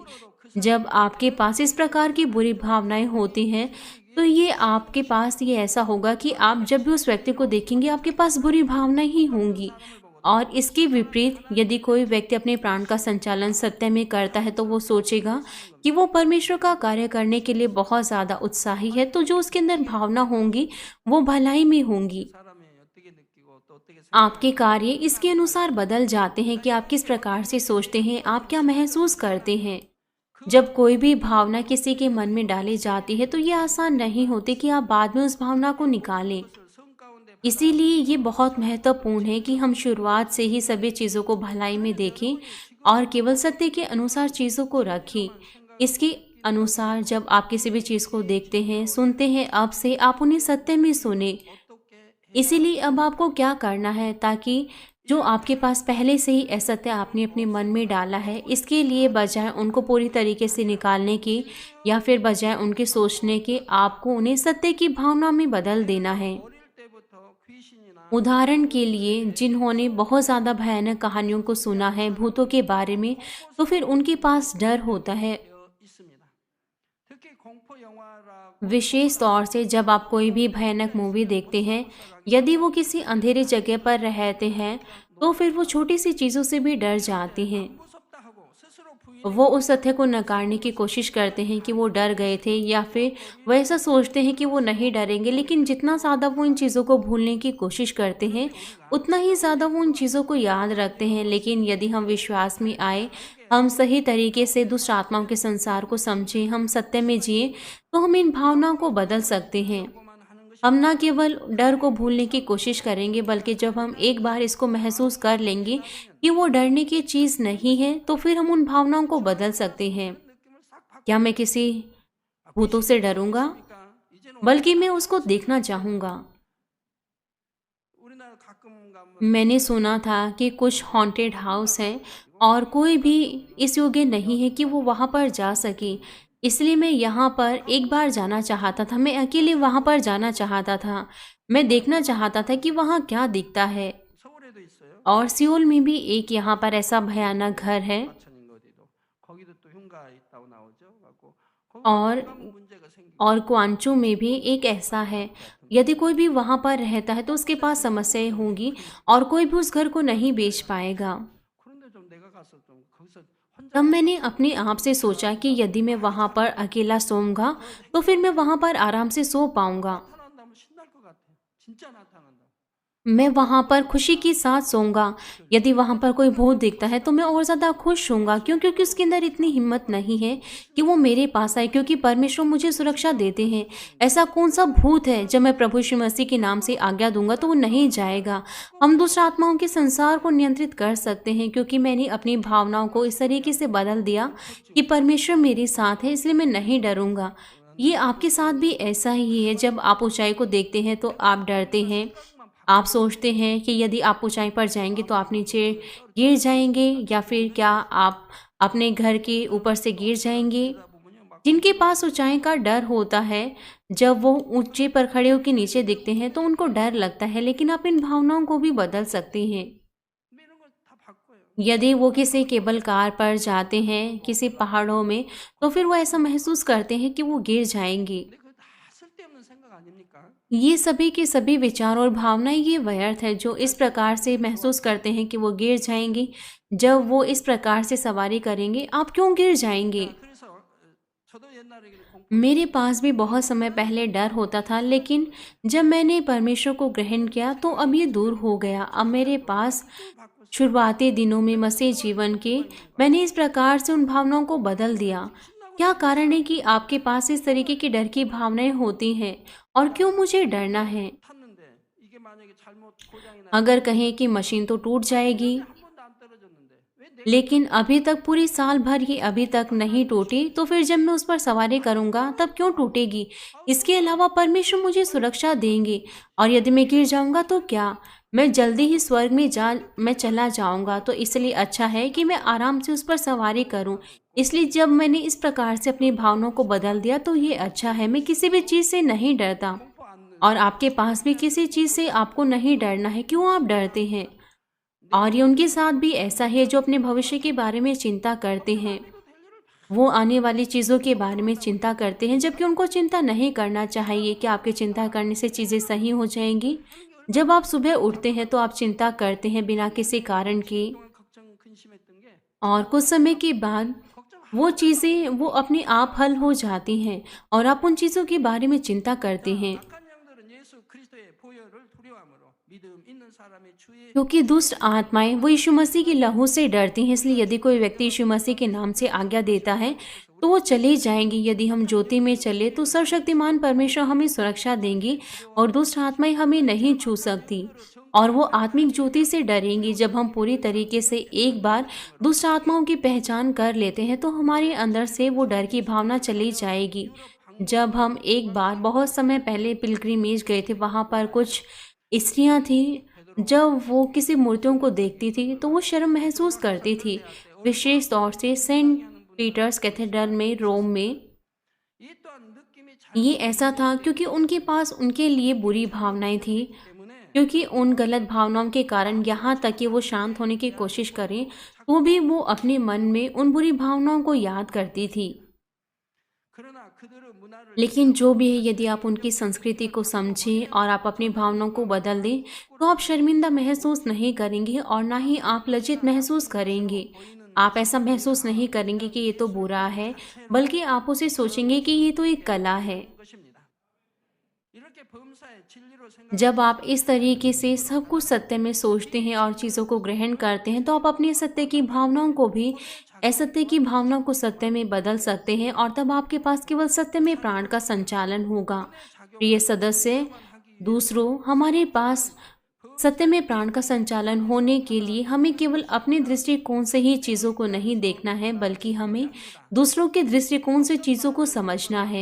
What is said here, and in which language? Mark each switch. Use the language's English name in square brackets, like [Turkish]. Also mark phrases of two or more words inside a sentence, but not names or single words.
[Hindi] जब आपके पास इस प्रकार की बुरी भावनाएं होती हैं, तो ये आपके पास ये ऐसा होगा कि आप जब भी उस व्यक्ति को देखेंगे, आपके पास बुरी भावनाएं ही होंगी। और इसके विपरीत यदि कोई व्यक्ति अपने प्राण का संचालन सत्य में करता है तो वो सोचेगा कि वो परमेश्वर का कार्य करने के लिए बहुत ज़्यादा उत्साही है, तो जो उसके अंदर भावना होंगी वो भलाई में होंगी। [Korean] 사람이 어떻게 느끼고 또 어떻게 [Hindi] आपके [Korean] 생각하는지 [Hindi] कार्य इसके अनुसार बदल जाते हैं कि आप किस प्रकार से सोचते हैं, आप क्या महसूस करते हैं। जब कोई भी भावना किसी के मन में डाली जाती है तो ये आसान नहीं होती कि आप बाद में उस भावना को निकालें। [Korean] 그것을 성 가운데 [Hindi] इसीलिए ये बहुत महत्वपूर्ण है कि हम शुरुआत से ही सभी चीज़ों को भलाई में देखें और केवल सत्य के अनुसार चीज़ों को रखें। इसके अनुसार जब आप किसी भी चीज़ को देखते हैं, सुनते हैं, अब से आप उन्हें सत्य में सुने। [Korean] 어떻게 [Hindi] इसीलिए अब आपको क्या करना है ताकि जो आपके पास पहले से ही असत्य आपने अपने मन में डाला है, इसके लिए बजाय उनको पूरी तरीके से निकालने की या फिर बजाय उनके सोचने के, आपको उन्हें सत्य की भावना में बदल देना है। [Korean] 어릴 때부터 귀신이나 [Hindi] उदाहरण के लिए जिन्होंने बहुत ज़्यादा भयानक कहानियों को सुना है भूतों के बारे में, तो फिर उनके पास डर होता है। [Korean] 있습니다. 특히 공포 영화라고 [Hindi] विशेष तौर से जब आप कोई भी भयानक मूवी देखते हैं, यदि वो किसी अंधेरे जगह पर रहते हैं तो फिर वो छोटी सी चीज़ों से भी डर जाते हैं। [Korean] 무섭다 하고 스스로 부인해 [Hindi] वो उस तथ्य को नकारने की कोशिश करते हैं कि वो डर गए थे या फिर वो ऐसा सोचते हैं कि वो नहीं डरेंगे, लेकिन जितना ज़्यादा वो इन चीज़ों को भूलने की कोशिश करते हैं उतना ही ज़्यादा वो उन चीज़ों को याद रखते हैं। लेकिन यदि हम विश्वास में आए, हम सही तरीके से दुष्ट आत्माओं के संसार को समझें, हम सत्य में जिए, तो हम इन भावनाओं को बदल सकते हैं। [Korean] 고만 하는 것이 [Hindi] हम न केवल डर को भूलने की कोशिश करेंगे, बल्कि जब हम एक बार इसको महसूस कर लेंगे कि वो डरने की चीज़ नहीं है, तो फिर हम उन भावनाओं को बदल सकते हैं। [Korean] 느낌을 싹 바꿔. [Hindi] क्या मैं किसी भूतों से डरूंगा? [Korean] 그러니까 이제는 [Hindi] बल्कि मैं उसको देखना चाहूँगा। [Korean] 우리나라 가끔 가면 [Hindi] मैंने सुना था कि कुछ [English] haunted house [Hindi] हैं और कोई भी इस योग्य नहीं है कि वो वहाँ पर जा सके। इसलिए मैं यहाँ पर एक बार जाना चाहता था, मैं अकेले वहाँ पर जाना चाहता था। मैं देखना चाहता था कि वहाँ क्या दिखता है। [Korean] 서울에도 있어요. [Hindi] और सियोल में भी एक यहाँ पर ऐसा भयानक घर है [Korean] 마천인가 어디도 거기도 또 흉가 있다고 나오죠. 갖고 [Hindi] और [Korean] 거기 문제가 생기고 [Hindi] और क्वांचो में भी एक ऐसा है। यदि कोई भी वहाँ पर रहता है तो उसके पास समस्याएं होंगी और कोई भी उस घर को नहीं बेच पाएगा। [Korean] 그런데 좀 내가 가서 좀 거기서 혼자 [Hindi] तब मैंने अपने आप से सोचा कि यदि मैं वहाँ पर अकेला सोऊंगा तो फिर मैं वहाँ पर आराम से सो पाऊंगा। [Korean] 나타난다면 신날 것 같아. 진짜 나타난다. [Hindi] मैं वहाँ पर खुशी के साथ सोऊंगा। यदि वहाँ पर कोई भूत दिखता है तो मैं और ज़्यादा खुश होऊंगा, क्योंकि उसके अंदर इतनी हिम्मत नहीं है कि वो मेरे पास आए, क्योंकि परमेश्वर मुझे सुरक्षा देते हैं। ऐसा कौन सा भूत है जब मैं प्रभु यीशु मसीह के नाम से आज्ञा दूंगा तो वो नहीं जाएगा। हम दुष्ट आत्माओं के संसार को नियंत्रित कर सकते हैं, क्योंकि मैंने अपनी भावनाओं को इस तरीके से बदल दिया कि परमेश्वर मेरे साथ है, इसलिए मैं नहीं डरूंगा। ये आपके साथ भी ऐसा ही है। जब आप ऊंचाई को देखते हैं तो आप डरते हैं। आप सोचते हैं कि यदि आप ऊंचाई पर जाएंगे तो आप नीचे गिर जाएंगे, या फिर क्या आप अपने घर के ऊपर से गिर जाएंगे। [Korean] 보면요 막 [Hindi] जिनके पास ऊंचाई का डर होता है, जब वो ऊंचे पर खड़े होकर नीचे दिखते हैं तो उनको डर लगता है। लेकिन आप इन भावनाओं को भी बदल सकते हैं। [Korean] 근데 이런 걸 다 바꿔요. [Hindi] यदि वो किसी [English] cable car [Hindi] पर जाते हैं किसी पहाड़ों में, तो फिर वो ऐसा महसूस करते हैं कि वो गिर जाएंगे। [Korean] 근데 그거 다 쓸데없는 생각 아닙니까? [Hindi] ये सभी के सभी विचार और भावनाएं ये व्यर्थ है जो इस प्रकार से महसूस करते हैं कि वो गिर जाएंगे। जब वो इस प्रकार से सवारी करेंगे, आप क्यों गिर जाएंगे? [Korean] 그래서 저도 옛날에 공포 [Hindi] मेरे पास भी बहुत समय पहले डर होता था, लेकिन जब मैंने परमेश्वर को ग्रहण किया तो अब ये दूर हो गया। अब मेरे पास [Korean] 바꿔 [Hindi] शुरुआती दिनों में मसीह जीवन के मैंने इस प्रकार से उन भावनाओं को बदल दिया। क्या कारण है कि आपके पास इस तरीके की डर की भावनाएं होती हैं, और क्यों मुझे डरना है? [Korean] 탔는데 이게 만약에 잘못 고장이 나 [Hindi] अगर कहें कि मशीन तो टूट जाएगी, [Korean] 한 번도 안 떨어졌는데 왜 내 [Hindi] लेकिन अभी तक पूरी साल भर ये अभी तक नहीं टूटी, तो फिर जब मैं उस पर सवारी करूंगा तब क्यों टूटेगी? इसके अलावा परमेश्वर मुझे सुरक्षा देंगे, और यदि मैं गिर जाऊंगा तो क्या? मैं जल्दी ही स्वर्ग में मैं चला जाऊंगा। तो इसलिए अच्छा है कि मैं आराम से उस पर सवारी करूं। इसलिए जब मैंने इस प्रकार से अपनी भावनाओं को बदल दिया तो ये अच्छा है। मैं किसी भी चीज़ से नहीं डरता, [Korean] 공포 안 [Hindi] और आपके पास भी किसी चीज़ से आपको नहीं डरना है। क्यों आप डरते हैं? और ये उनके साथ भी ऐसा है जो अपने भविष्य के बारे में चिंता करते हैं। वो आने वाली चीज़ों के बारे में चिंता करते हैं, जबकि उनको चिंता नहीं करना चाहिए कि आपकी चिंता करने से चीज़ें सही हो जाएंगी। जब आप सुबह उठते हैं तो आप चिंता करते हैं बिना किसी कारण के, [Korean] 동안 걱정 근심했던 게 [Hindi] और कुछ समय के बाद वो चीज़ें वो अपने आप हल हो जाती हैं और आप उन चीज़ों के बारे में चिंता करते हैं। [Korean] 악한 영들은 예수 그리스도의 보혈을 두려워함으로 믿음 있는 사람의 주의 [Hindi] क्योंकि दुष्ट आत्माएं वो यीशु मसीह की लहू से डरती हैं, इसलिए यदि कोई व्यक्ति यीशु मसीह के नाम से आज्ञा देता है तो वो चले जाएंगी। यदि हम ज्योति में चले तो सर्वशक्तिमान परमेश्वर हमें सुरक्षा देंगे और दुष्ट आत्माएं हमें नहीं छू सकती, और वो आत्मिक ज्योति से डरेंगी। जब हम पूरी तरीके से एक बार दुष्ट आत्माओं की पहचान कर लेते हैं तो हमारे अंदर से वो डर की भावना चली जाएगी। जब हम एक बार बहुत समय पहले पिलग्रिमेज गए थे, वहाँ पर कुछ स्त्रियां थी, जब वो किसी मूर्तियों को देखती थी तो वो शर्म महसूस करती थी, विशेष तौर से सेंट पीटर्स कैथेड्रल में रोम में। [Korean] 이 또한 느낌이 [Hindi] ये ऐसा था क्योंकि उनके पास उनके लिए बुरी भावनाएं थी, [Korean] 때문에 [Hindi] क्योंकि उन गलत भावनाओं के कारण यहाँ तक कि वो शांत होने की कोशिश करें तो भी वो अपने मन में उन बुरी भावनाओं को याद करती थी। [Korean] 그러나 그들의 문화를 [Hindi] लेकिन जो भी है, यदि आप उनकी संस्कृति को समझें और आप अपनी भावनाओं को बदल दें तो आप शर्मिंदा महसूस नहीं करेंगे और ना ही आप लज्जित महसूस करेंगे। आप ऐसा महसूस नहीं करेंगे कि ये तो बुरा है, बल्कि आप उसे सोचेंगे कि ये तो एक कला है। [Korean] 것입니다. 이렇게 범사의 진리로 [Hindi] जब आप इस तरीके से सब कुछ सत्य में सोचते हैं और चीज़ों को ग्रहण करते हैं तो आप अपने सत्य की भावनाओं को भी असत्य की भावनाओं को सत्य में बदल सकते हैं, और तब आपके पास केवल सत्य में प्राण का संचालन होगा। प्रिय सदस्य, दूसरों, हमारे पास सत्य में प्राण का संचालन होने के लिए हमें केवल अपने दृष्टिकोण से ही चीज़ों को नहीं देखना है, बल्कि हमें दूसरों के दृष्टिकोण से चीज़ों को समझना है।